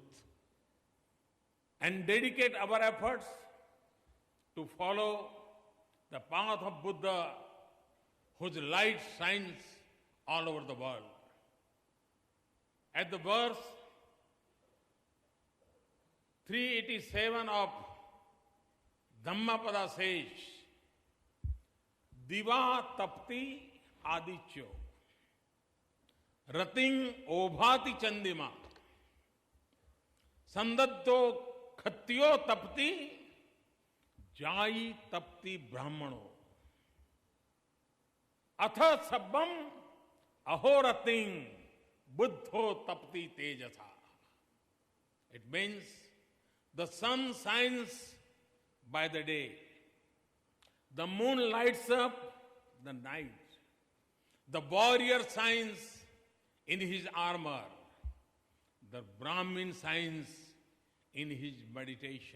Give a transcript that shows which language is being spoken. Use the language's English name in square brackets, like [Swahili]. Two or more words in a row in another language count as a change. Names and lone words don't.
[English] And dedicate our efforts to follow the path of Buddha, whose light shines all over the world. At the verse 387 of Dhammapada says, [Pali] Diva tapti adityo, rating obhati chandima, sandaddo khatyo tapti, jai tapti brahmano, atha sabbam ahorating buddho tapti tejasa. [English] It means the sun shines by the day, the moon lights up the night, the warrior shines in his armor, the Brahmin shines in his meditation.